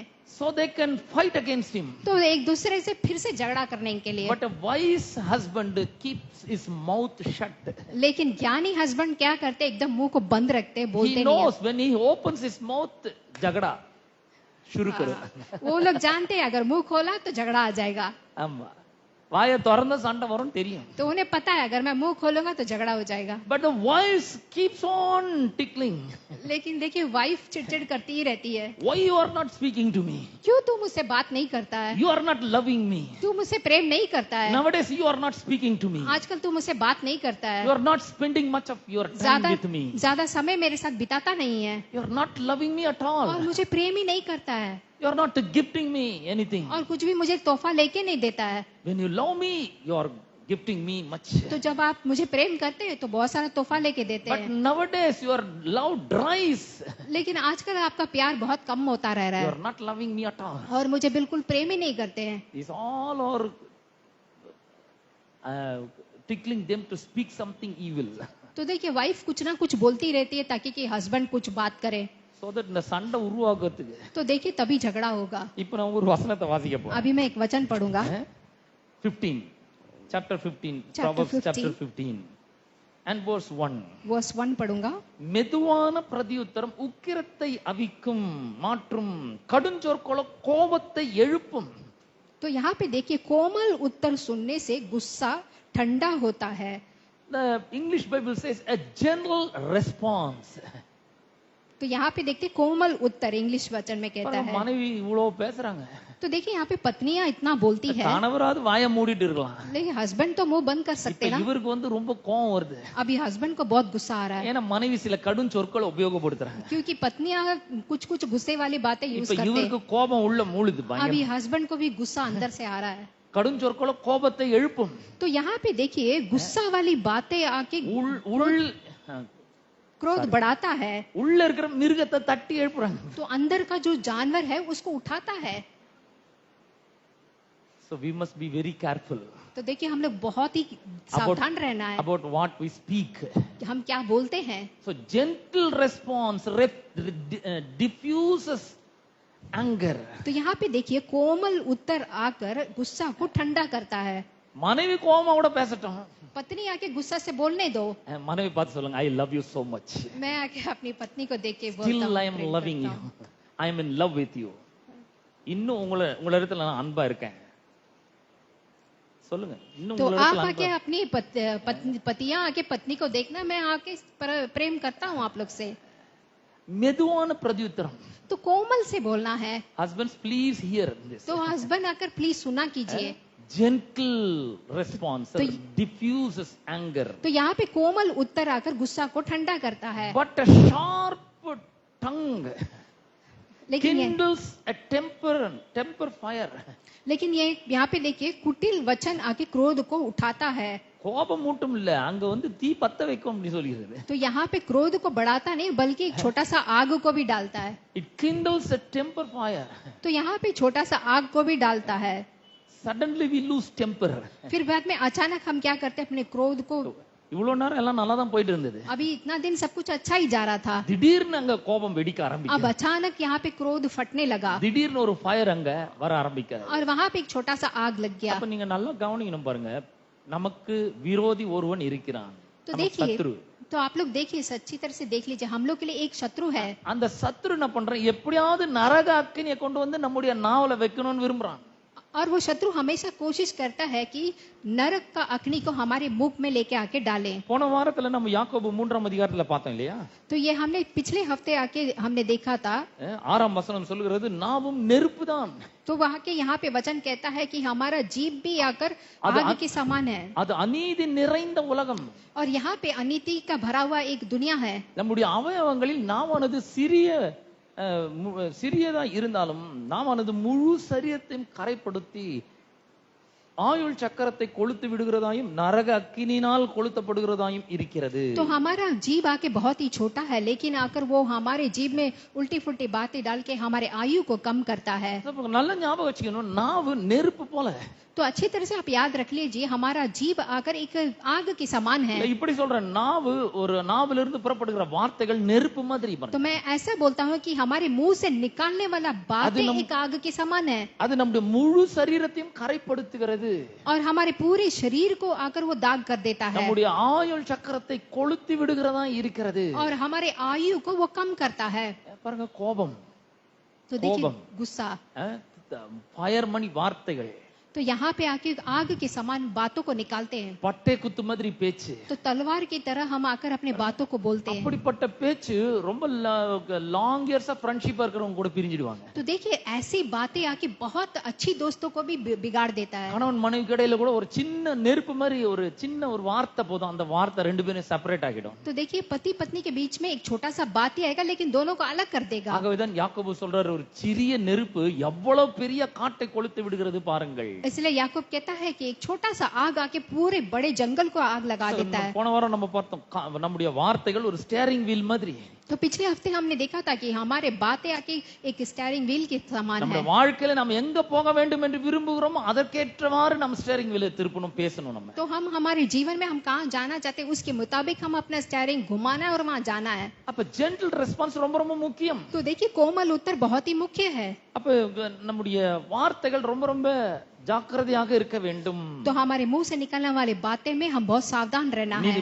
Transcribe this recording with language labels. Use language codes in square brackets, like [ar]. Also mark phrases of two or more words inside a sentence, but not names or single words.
[en] so they can fight against him. [hi] तो एक दूसरे से फिर से झगड़ा करने के लिए। [en] But a wise husband keeps his mouth shut. [hi] लेकिन ज्ञानी हस्बैंड क्या करते, एकदम मुंह को बंद रखते, बोलते [en] He [hi] नहीं है। [en] knows when he opens his mouth, [hi] झगड़ा शुरू करो. वो लोग जानते हैं अगर मुंह खोला तो झगड़ा आ जाएगा। [ta] ஆமா, வாயை திறந்த சண்டை வரும் தெரியும். [hi] तो उन्हें पता है अगर मैं मुंह खोलूंगा तो झगड़ा हो जाएगा। [en] But the voice keeps on tickling. [hi] लेकिन देखिए वाइफ चिड़चिड़ करती ही रहती है, [en] Why you are not speaking to me? [hi] क्यों तू मुझसे बात नहीं करता है, [en] You are not loving me. [hi] तू मुझसे प्रेम नहीं करता है, [en] Nowadays you are not speaking to me. [hi] आजकल तू मुझसे बात नहीं करता [en] You [hi] है, [en] are not spending much of your time [hi] ज्यादा [en] with me. [hi] ज्यादा समय मेरे साथ बिताता नहीं है, [en] You are not loving me at [hi] और [en] all. [hi] मुझे प्रेम ही नहीं करता है, [en] You are not gifting me anything. [hi] और कुछ भी मुझे तोहफा लेके नहीं देता है। [en] When you love me, you are gifting me much. [hi] तो जब आप मुझे प्रेम करते हैं तो बहुत सारा तोहफा लेके देते [en] But [hi] हैं, [en] nowadays your love dries. [hi] लेकिन आजकल आपका प्यार बहुत कम होता रह रहा [en] You [hi] है [en] are not loving me at all. [hi] और मुझे बिल्कुल प्रेम ही नहीं करते हैं। [en] These all are tickling them to speak something evil. [hi] तो देखिए वाइफ कुछ ना कुछ बोलती रहती है ताकि कि हस्बैंड कुछ बात करे, [en] So that [ta] இந்த சண்டை உருவாக்குறதுக்கு [hi] तो देखिए तभी झगड़ा होगा। [ta] இப்போ நான் ஒரு வசனத்தை வாசிக்க போறேன். [hi] अभी मैं एक वचन पढ़ूंगा, 15, [en] chapter 15, Chapter Proverbs 15. chapter 15 and verse 1. [hi] वर्स 1 पढ़ूंगा। [ta] மெதுவான பிரதியுத்தரம் உக்கிரத்தை அவிக்கும், மாற்றும் கடுஞ்சொற்களோ கோபத்தை எழுப்பும். [hi] तो यहाँ पे देखिए कोमल उत्तर सुनने से गुस्सा ठंडा होता है। [en] The English Bible says a gentle response. [hi] तो यहाँ पे देखते कोमल उत्तर इंग्लिश वचन में कहता है। [ta] மனைவி இவ்வளவு பேசுறாங்க, [hi] तो देखिए यहाँ पे पत्नियां इतना बोलती है, [ta] கணவராவது வாயை மூடிட்டு இருக்கலாம். [hi] लेकिन हस्बैंड तो मुंह बंद कर [ta] இப்ப [hi] सकते ना। [ta] இவருக்கு வந்து ரொம்ப கோவம் வருது, [hi] अभी हस्बैंड को बहुत गुस्सा आ रहा है [ta] ஏன்னா மனைவி சில கடும் சொற்களை உபயோகப்படுத்துறாங்க. [hi] क्योंकि पत्नियां कुछ कुछ गुस्से वाली बातें यूज [ta] இப்ப [hi] करते [ta] இவருக்கு [hi] हैं। [ta] கோபம் உள்ள மூழுது [hi] अभी [ta] பயங்கரமா. [hi] हस्बैंड को भी गुस्सा अंदर से आ रहा है। [ta] கடும் சொற்களோ கோபத்தை எழுப்பும். [hi] तो यहाँ पे देखिए गुस्सा वाली बातें आके क्रोध बढ़ाता है, [ta] உள்ள இருக்கிற மிருகத்தை தட்டி எழுப்புறாங்க. [hi] तो अंदर का जो जानवर है उसको उठाता है। [en] So we must be very careful [hi] तो देखिए हम लोग बहुत ही सावधान रहना है [en] about what we speak. [hi] कि हम क्या बोलते हैं। [en] So gentle response diffuses anger. [hi] तो यहाँ पे देखिए कोमल उत्तर आकर गुस्सा को ठंडा करता है। [ta] மனைவி கோவமா கூட பேசட்டும், [hi] पत्नी आके गुस्सा से बोलने दो, [ta] மனைவி பார்த்து சொல்லுங்க, [en] I love you so much. [hi] मैं आके अपनी पत्नी को देख के बोलता [en] Still [hi] हूँ, [en] I am [hi] प्रेम [en] loving [hi] करता [en] you. [hi] हूँ। [en] I am in love with you. [ta] இன்னும் உங்கள இடத்துல நான் அன்பா இருக்கேன். சொல்லுங்க இன்னும் [hi] तो [ta] உங்களிடத்துல [hi] आप आके अपनी पतियां आके पत्नी को देखना, मैं आके प्रेम करता हूँ आप लोग से। [ta] மெதுவான பிரதியுத்தரம். [hi] तो कोमल से बोलना है। [en] Husbands, please hear this. [hi] तो हस्बैंड आकर प्लीज सुना कीजिए। [en] Gentle response diffuses anger, [hi] तो यहाँ पे कोमल उत्तर आकर गुस्सा को ठंडा करता है। [en] but a sharp tongue [hi] लेकिन [en] kindles a temper fire. [hi] लेकिन ये यहाँ पे देखिए कुटिल वचन आके क्रोध को उठाता है। [ta] கோபம் மட்டும் இல்ல, அங்க வந்து தீ பத்த வைக்கும் அப்படி சொல்லிடுது. [hi] तो यहाँ पे क्रोध को बढ़ाता नहीं बल्कि एक छोटा सा आग को भी डालता है। [en] It kindles a temper fire. [hi] तो यहाँ पे छोटा सा आग को भी डालता है। [en] Suddenly we lose temper. [hi] फिर बाद में अचानक हम क्या करते हैं, अपने क्रोध को। [ta] இவ்வளவு நேரம் எல்லாம் நல்லா தான் போயிட்டு இருந்தது, [hi] अभी इतना दिन सब कुछ अच्छा ही जा रहा था, [ta] திடீர்னு அங்க கோபம் வெடிக்க [hi] अब [ta] ஆரம்பிக்குது. [hi] अचानक यहाँ पे क्रोध फटने लगा [ta] திடீர்னு ஒரு ஃபயர் அங்க வர ஆரம்பிக்குது. [hi] और वहां पे एक छोटा सा आग लग गया। [ta] அப்ப நீங்க நல்லா கவனிக்கணும் பாருங்க, நமக்கு விரோதி ஒருவன் இருக்கிறான், [hi] तो [ta] நமக்கு [hi] देखिए, [ta] சத்ரு. [hi] तो आप लोग देखिए, सच्ची तरह से देख लीजिए, हम लोग के लिए एक शत्रु है। [ta] அந்த சத்ரு என்ன பண்றான், எப்படியாவது நரக அக்கினியை கொண்டு வந்து நம்முடைய நாவல வைக்கணும்னு விரும்புறான். [hi] और वो शत्रु हमेशा कोशिश करता है कि नरक का अग्नि को हमारे मुख में लेके आके डालें। [ta] போன வாரத்துல நம்ம யாக்கோபு 3ஆம் அதிகாரத்துல பார்த்தோம் இல்லையா? [hi] तो ये हमने पिछले हफ्ते आके हमने देखा था। [ta] 6ஆம் வசனம் சொல்லுகிறது, நாவும் நெருப்புதான். [hi] तो वहाँ के यहाँ पे वचन कहता है कि हमारा जीभ भी आकर आग के समान है। [ta] அது அநீதி நிறைந்த உலகம். [hi] और यहाँ पे अनीति का भरा हुआ एक दुनिया है। [ta] நம்முடைய அவயவங்களில் நாவானது சிறியதா இருந்தாலும் நாமானது முழு சரீரத்தையும் கரைப்படுத்தி ஆயுள் சக்கரத்தை கொளுத்து விடுகிறதாயும் நரக அக்கினியினால் கொளுத்தப்படுகிறதாயும் இருக்கிறது. [hi] तो हमारा जीभ आके बहुत ही छोटा है, लेकिन आकर वो हमारे जीभ में उल्टी फुल्टी बातें डाल के हमारे आयु को कम करता है। [ta] நல்ல ஞாபகம் வச்சுக்கணும், நாவு நெருப்பு போல. [hi] तो अच्छी तरह से आप याद रख लीजिए, हमारा जीभ आकर एक आग के समान है। [ta] இப்படி சொல்றேன், நாவு ஒரு நாவில இருந்து புறப்படுகிற வார்த்தைகள் நெருப்பு மாதிரி. [hi] तो मैं ऐसा बोलता हूँ कि हमारे मुंह से निकालने वाला बातें एक आग के समान है। [ta] அது நம்முடைய முழு சரீரத்தையும் கரைப்படுத்துகிறது. [hi] और हमारे पूरे शरीर को आकर वो दाग कर देता है। [ta] நம்முடைய ஆயுள் சக்கரத்தை கொளுத்தி விடுகிறதா இருக்கிறது. [hi] और हमारे आयु को वो कम करता है। [ta] பாருங்க, கோபம். [hi] तो देखिए गुस्सा, [ta] ஃபயர் மணி வார்த்தைகள். [hi] तो यहाँ पे आके आग के समान बातों को निकालते हैं। [ta] பட்டை குத்து மாதிரி பேச்சு. [hi] तो तलवार की तरह हम आकर अपने बातों को बोलते हैं। [ta] அப்படிப்பட்ட பேச்சு ரொம்ப [en] long years [ta] ஃப்ரெண்ட்ஷிப்பா இருக்கிறவங்க கூட பிரிஞ்சிடுவாங்க. [hi] तो देखिए ऐसी बातें आके बहुत अच्छी दोस्तों को भी बिगाड़ देता है। [ta] கணவன் மனைவி இடையில கூட ஒரு சின்ன நெருப்பு மாதிரி ஒரு சின்ன ஒரு வார்த்தை போதும், அந்த வார்த்தை ரெண்டு பேரும் செப்பரேட் ஆகிடும். [hi] तो देखिए पति पत्नी के बीच में एक छोटा सा बात ही आएगा, लेकिन दोनों को अलग कर देगा। [ta] ஆகவேதான் யாக்கோபு சொல்றாரு, ஒரு சிறிய நெருப்பு எவ்வளவு பெரிய காட்டை கொளுத்து விடுகிறது பாருங்கள். [hi] इसलिए याकूब कहता है कि एक छोटा सा आग आके पूरे बड़े जंगल को आग लगा देता है। [ta] போன வாரம் நம்ம பார்த்தோம், நம்முடைய வார்த்தைகள் ஒரு [en] steering wheel [ta] மாதிரி. [hi] तो पिछले हफ्ते हमने देखा था कि हमारे बातें आके एक [en] steering wheel [hi] के समान है। [ta] நம்ம வாழ்க்கையில நாம எங்க போக வேண்டும் என்று விரும்புகிறோமோ அதற்கேற்றவாறு நம்ம [en] steering wheel [ta] திருப்பணும், பேசணும். நம்ம [hi] तो हम हमारे जीवन में हम कहां जाना चाहते हैं उसके मुताबिक हम अपना स्टीयरिंग घुमाना है और वहां जाना है। [ta] அப்ப [en] gentle response [ta] ரொம்ப ரொம்ப முக்கியம். [hi] तो देखिए कोमल उत्तर बहुत ही मुख्य है। [ta] அப்ப நம்முடைய வார்த்தைகள் ரொம்ப ரொம்ப ஜாக்கிரதையாக இருக்க வேண்டும். [hi] तो हमारे मुंह से निकलने वाली बातें में हम बहुत सावधान रहना है।